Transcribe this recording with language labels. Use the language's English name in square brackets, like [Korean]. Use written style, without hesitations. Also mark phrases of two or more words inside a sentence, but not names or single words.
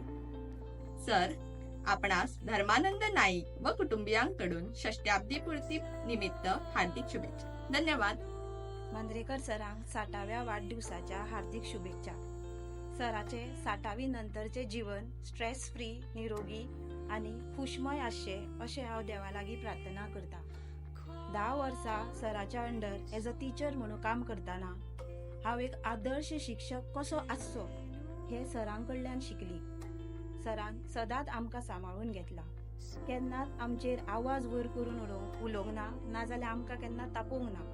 [Marathi] सर, आपणास धर्मानंद नाईक व कुटुंबियांकडून षष्ट्याब्दीपूर्ती निमित्त हार्दिक शुभेच्छा. धन्यवाद. [Konkani] मांद्रेकर सरांक 60व्या वाढदिवसाच्या हार्दिक शुभेच्छा. सराचे 60वी नंतरचे जीवन [English] stress free, [Konkani] निरोगी आणि खुशमय आसचे अशें हांव देवा लागीं प्रार्थना करता. 10 वर्सां सराच्या [English] under as a teacher [Konkani] म्हणून काम करतना हांव एक आदर्श शिक्षक कसो आसचो हे सरां कडल्यान शिकली. सरान सदांच आमकां सांबाळून घेतला. केन्नाच आमचेर आवाज वयर करून उलोवंक ना, नाजाल्यार आमकां केन्ना तापोवंक ना.